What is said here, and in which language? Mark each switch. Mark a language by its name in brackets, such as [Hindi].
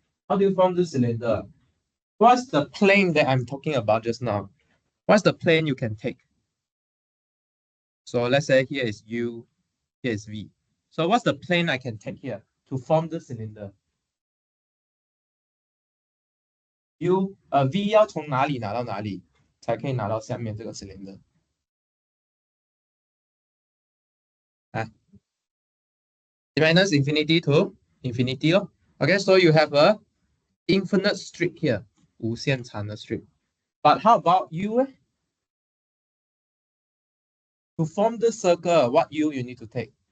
[English] How do you form this cylinder? What's the plane that I'm talking about just now? What's the plane you can take? So let's say here is U, here is V. So what's the plane I can take here to form the cylinder? [Chinese] V 要从哪里拿到哪里才可以拿到下面这个 cylinder？ [English] minus infinity to infinity. Okay, so you have a infinite strip here, [Chinese] 无限长的 [English] strip. But how about U? To form the circle, what U you need to take?